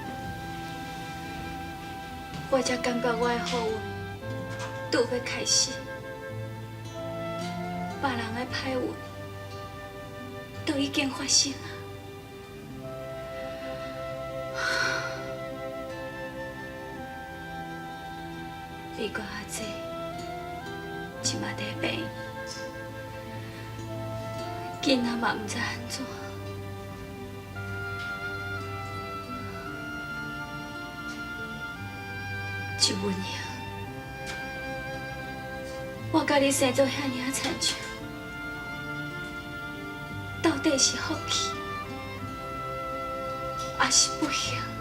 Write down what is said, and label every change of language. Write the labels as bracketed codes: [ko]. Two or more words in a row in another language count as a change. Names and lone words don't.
[nan] 我才感觉我的好运拄要开始，别人的歹运都已经发生了。美国阿姐即马在病院，囡仔嘛毋知安怎。一文英， 我甲你生做遐尔啊亲像，到底是福气，还是不幸？